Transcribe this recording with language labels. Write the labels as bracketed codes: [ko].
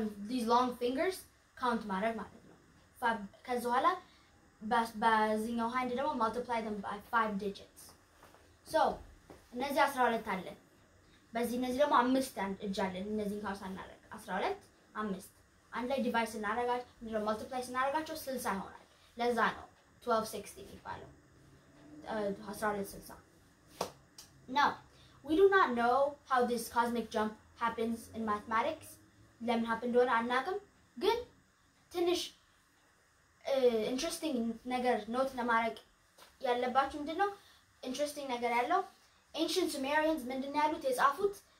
[en] these long fingers count [am] ማድረግ ማለት ነው ከዛ በኋላ በዚህኛው ሃንድ ደግሞ [en] multiply them by 5 digits so [am] እነዚህ 12 አለ በዚህ እነዚህ ደግሞ 5 እጅ አለን። እነዚህን ካውንት እናደርግ 12 5 አንድ ላይ ዲቫይድ ስናደርጋቸው ምንድነው ማልቲፕላይ ስናደርጋቸው 60 ይሆናል። ለዛ ነው 1260 የሚባለው 1260. [en] Now, we do not know how this cosmic jump happens in mathematics. [am] ለምን happen እንደሆነ አናውቅም። ግን ትንሽ ኢንትረስቲንግ ነገር ኖት ለማድረግ ያለባችሁ ምንድነው ኢንትረስቲንግ ነገር ያለው ancient Sumerians ምንድነው ያሉት የጻፉት